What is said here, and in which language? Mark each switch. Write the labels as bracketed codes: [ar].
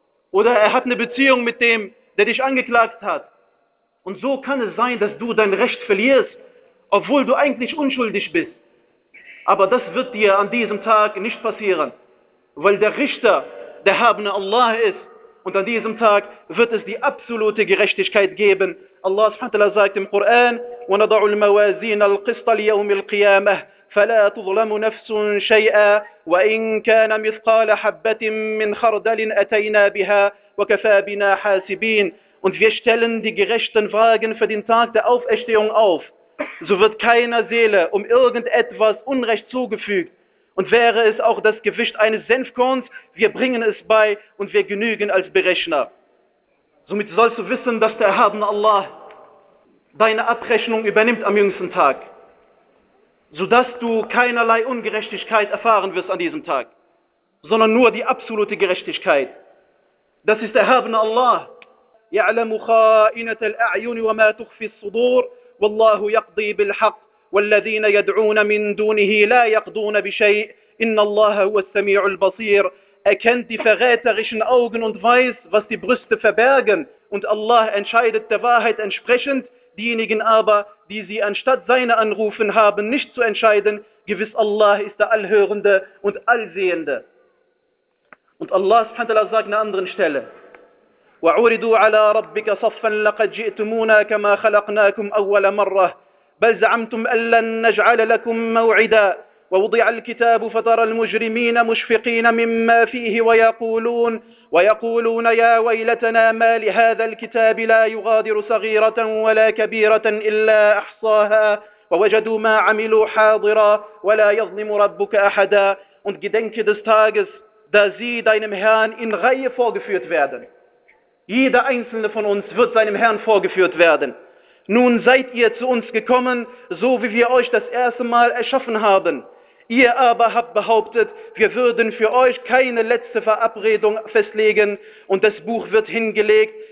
[de] Oder er hat eine Beziehung mit dem, der dich angeklagt hat. Und so kann es sein, dass du dein Recht verlierst, obwohl du eigentlich unschuldig bist. Aber das wird dir an diesem Tag nicht passieren, weil der Richter der erhabene Allah ist. Und an diesem Tag wird es die absolute Gerechtigkeit geben. Allah subhanahu wa ta'ala sagt im Koran, [ar] وَنَضَعُ الْمَوَازِينَ الْقِسْطَ لِيَوْمِ الْقِيَامَةِ فَلَا تُظْلَمُ نَفْسٌ شَيْئًا وَإِنْ كَانَ مِثْقَالَ حَبَّةٍ مِّنْ خَرْدَلٍ أَتَيْنَا بِهَا وَكَفَى بِنَا حَاسِبِينَ. [de] Und wir stellen die gerechten Fragen für den Tag der Auferstehung auf. So wird keiner Seele um irgendetwas Unrecht zugefügt. Und wäre es auch das Gewicht eines Senfkorns, wir bringen es bei und wir genügen als Berechner. Somit sollst du wissen, dass der erhabene Allah deine Abrechnung übernimmt am jüngsten Tag, sodass du keinerlei Ungerechtigkeit erfahren wirst an diesem Tag, sondern nur die absolute Gerechtigkeit. Das ist der erhabene Allah. [ar] يَعْلَمُ خَائِنَةَ الْأَعْيُنِ وَمَا تُخْفِي الصُّدُورِ وَاللَّهُ يَقْضِي بِالْحَقِّ وَالَّذِينَ يَدْعُونَ مِنْ دُونِهِ لَا يَقْضُونَ بِشَيْءٍ إِنَّ اللَّهَ هُوَ السَّمِيعُ الْبَصِيرُ. [de] Er kennt die verräterischen Augen und weiß, was die Brüste verbergen. Und Allah entscheidet der Wahrheit entsprechend, diejenigen aber, die sie anstatt seiner anrufen haben, nicht zu entscheiden. Gewiss, Allah ist der Allhörende und Allsehende. Und Allah subhanahu wa ta'ala sagt an einer anderen Stelle, [ar] وعرضوا على ربك صفا لقد جئتمونا كما خلقناكم أول مرة بل زعمتم أن لن نجعل لكم موعدا ووضع الكتاب فترى المجرمين مشفقين مما فيه ويقولون يا ويلتنا ما لهذا الكتاب لا يغادر صغيرة ولا كبيرة إلا أحصاها ووجدوا ما عملوا حاضرا ولا يظلم ربك أحدا. [de] Und gedenke des Tages, da sie deinem Herrn in Reihe vorgeführt werden. Jeder einzelne von uns wird seinem Herrn vorgeführt werden. Nun seid ihr zu uns gekommen, so wie wir euch das erste Mal erschaffen haben. Ihr aber habt behauptet, wir würden für euch keine letzte Verabredung festlegen und das Buch wird hingelegt.